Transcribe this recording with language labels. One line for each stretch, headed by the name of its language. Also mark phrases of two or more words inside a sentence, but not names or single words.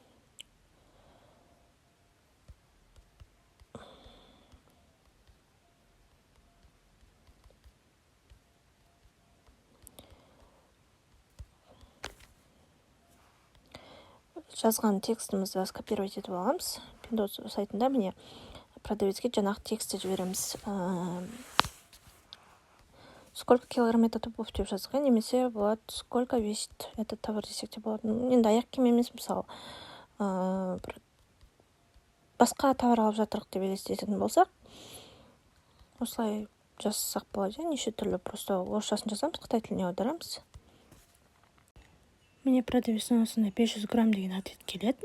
Kazakh: Жазған текстімізді скопировать етіп аламыз. Pinduoduo сайтында міне продавецке жаңағы текстті жібереміз.
Russian: Сколько килограмм этот обувь
Kazakh: деп жазған, немесе болады
Russian: сколько весит этот товар
Kazakh: десек те болады. Енді аяқ киім емес, мысалы басқа товар алып жатырық деп елестететін болсақ, осылай жазсақ болады, неше түрлі, просто орысшасын жазамыз, қытай тіліне аударамыз. Міне продавецтен осындай 500 грамм деген ответ келеді.